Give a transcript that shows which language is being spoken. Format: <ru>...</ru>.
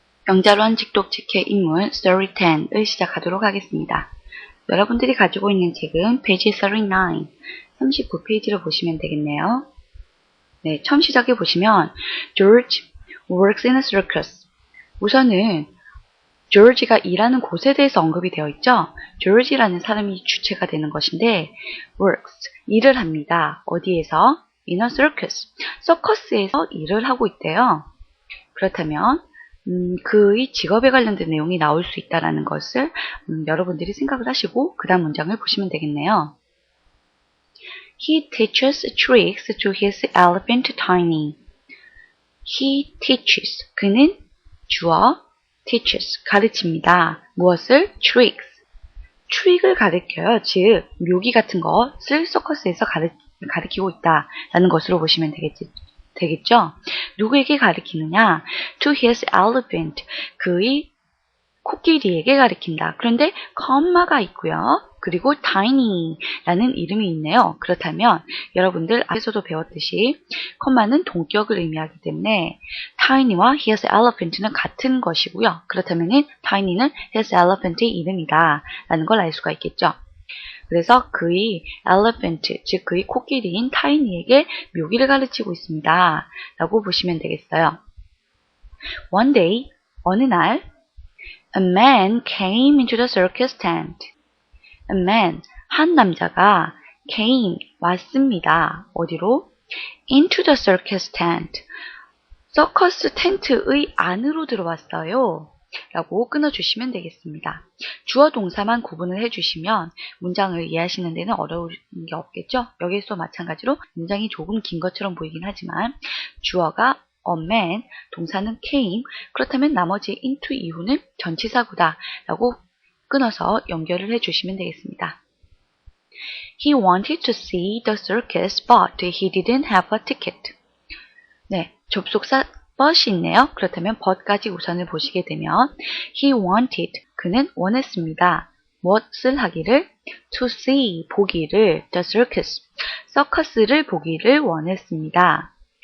<ko>영자로한 직독직해 인물 Story 10을 시작하도록 하겠습니다. 여러분들이 가지고 있는 책은 페이지 39, 39페이지를 보시면 되겠네요. 네, 처음 시작해 보시면</ko> <en>George works in a circus.</en> <ko>우선은 조지가 일하는 곳에 대해서 언급이 되어 있죠. 조지라는 사람이 주체가 되는 것인데 works, 일을 합니다. 어디에서?</ko> <en>In a circus.</en> <ko>서커스에서 일을 하고 있대요. 그렇다면 그의 직업에 관련된 내용이 나올 수 있다는 것을 여러분들이 생각을 하시고 그 다음 문장을 보시면 되겠네요.</ko> <en>He teaches tricks to his elephant Tiny. He teaches.</en> <ko>그는 주어 teaches. 가르칩니다. 무엇을? tricks. 트릭을 가르쳐요. 즉 묘기 같은 것을 서커스에서 가르치고 있다라는 것으로 보시면 되겠죠? 누구에게 가르치느냐?</ko> <en>To his elephant.</en> <ko>그의 코끼리에게 가르친다. 그런데 컴마가 있고요. 그리고 tiny라는 이름이 있네요. 그렇다면 여러분들 앞에서도 배웠듯이 컴마는 동격을 의미하기 때문에 tiny와 his elephant는 같은 것이고요. 그렇다면 tiny는 his elephant의 이름이다 라는 걸 알 수가 있겠죠. 그래서 그의 elephant, 즉 그의 코끼리인 tiny에게 묘기를 가르치고 있습니다 라고 보시면 되겠어요.</ko> <en>One day,</en> <ko>어느 날</ko> <en>A man came into the circus tent.</en> <ko>A man, 한 남자가 came, 왔습니다. 어디로?</ko> <en>Into the circus tent.</en> <ko>서커스 텐트의 안으로 들어왔어요. 라고 끊어주시면 되겠습니다. 주어 동사만 구분을 해주시면 문장을 이해하시는 데는 어려운 게 없겠죠? 여기서 마찬가지로 문장이 조금 긴 것처럼 보이긴 하지만 주어가 a man, 동사는 came, 그렇다면 나머지 into 이후는 전치사구다 라고 끊어서 연결을 해주시면 되겠습니다.</ko> <en>He wanted to see the circus, but he didn't have a ticket.</en> <ko>네, 접속사 but이 있네요. 그렇다면 but까지 우선을 보시게 되면 he wanted, 그는 원했습니다. 무엇을 하기를? to see, 보기를, the circus, 서커스를 보기를 원했습니다.</ko>